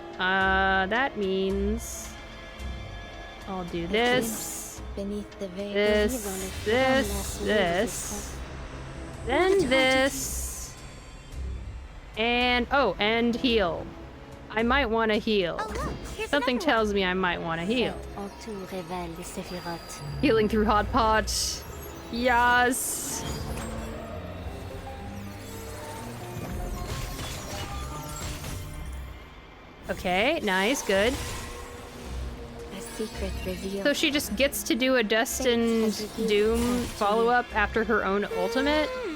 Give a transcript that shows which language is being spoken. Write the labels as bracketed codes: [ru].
[en] That means... I'll do this, Beneath the veil. this, then this, and, oh, and heal. I might want to heal. Oh, look, here's Something another one. tells me I might want to heal. [fr] En tout révèle les séphirotes. [en] Healing through Hot Pot. Yes. Okay, nice, good. A secret revealed. So she just gets to do a Destined Doom follow-up after her own ultimate?